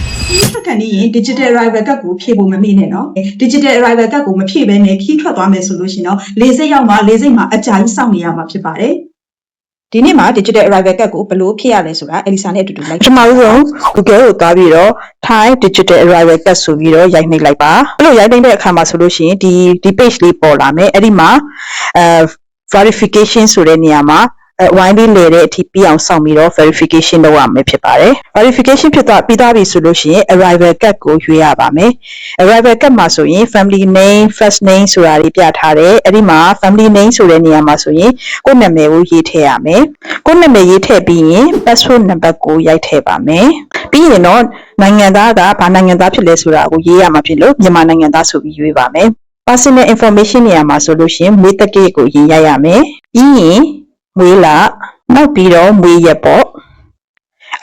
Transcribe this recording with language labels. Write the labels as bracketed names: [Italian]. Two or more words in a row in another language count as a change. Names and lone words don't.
[Burmese] ထွက်ခံနေရင် [English] digital arrival card [Burmese] ကိုဖြည့်ဖို့မမေ့နဲ့နော် [English] digital arrival card [Burmese] ကိုမဖြည့်ဘဲနဲ့ခီးထွက်သွားမယ်ဆိုလို့ရှိရင်တော့လေဆိပ်ရောက်မှလေဆိပ်မှာအကြာကြီးစောင့်နေရမှာဖြစ်ပါတယ်ဒီနေ့မှာ [English] digital arrival card [Burmese] ကိုဘယ်လိုဖြည့်ရလဲဆိုတာအလီဆာနဲ့အတူတူလိုက်ပထမဆုံး Google ကိုသွားပြီးတော့ [English] Thai digital arrival card [Burmese] ဆိုပြီးတော့ရိုက်နှိပ်လိုက်ပါအဲ့လိုရိုက်နှိပ်တဲ့အခါမှာဆိုလို့ရှိရင် ဒီ page လေးပေါ်လာမယ်အဲ့ဒီမှာverification ဆိုတဲ့နေရာမှာဝိုင်းပြီးလေတဲ့အထိပြီးအောင်စောင့်ပြီးတော့ verification လုပ်ရမယ်ဖြစ်ပါတယ် verification ဖြစ်သွားပြီးသားပြီဆိုလို့ရှိရင် [English] arrival card [Burmese] ကိုရွေးရပါမယ် [English] arrival card [Burmese] မှာဆိုရင် [English] family name first name [Burmese] ဆိုတာတွေပြထားတယ်အဲ့ဒီမှာ [English] family name [Burmese] ဆိုတဲ့နေရာမှာဆိုရင်ကိုယ့်နာမည်ကိုရေးထည့်ရမယ်ကိုယ့်နာမည်ရေးထည့်ပြီးရင် [English] passport number [Burmese] ကိုရိုက်ထည့်ပါမယ်ပြီးရင်တော့နိုင်ငံသားကဘာနိုင်ငံသားဖြစ်လဲဆိုတာကိုရေးရမှာ ဖြစ်လို့မြန်မာနိုင်ငံသားဆိုပြီးရွေးပါမယ် [English] personal information [Burmese] နေရာမှာဆိုလို့ရှိရင်မွေးတက္ကရာကိုရေးရရမယ်ပြီးရင်မွေးလာနောက်ပြီးတော့မွေးရက်ပေါ့အ